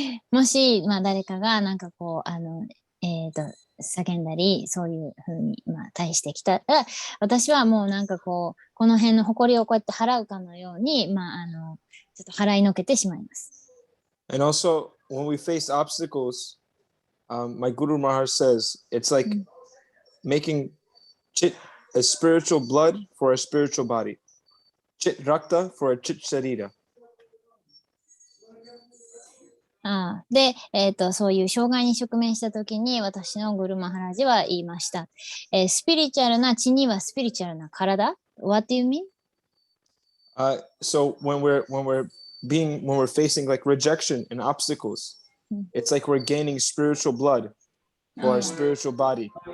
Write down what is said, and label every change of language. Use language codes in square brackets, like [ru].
[ja] もし、誰かがなんかこう、叫んだり、そういうふうに、対してきたら、私はもうなんかこう、この辺の埃をこうやって払うかのように、ちょっと払いのけてしまいます。 [en] And also, when we face obstacles, my Guru Maharaj says, it's like making chit a spiritual blood for a spiritual body. Chit rakta for a chit sharira. [ja] で、そういう障害に直面したときに、私のグルマハラジは言いました。スピリチュアルな血にはスピリチュアルな体。 [en] What do you mean? So when we're facing like rejection and obstacles, it's like we're gaining spiritual blood for our spiritual body.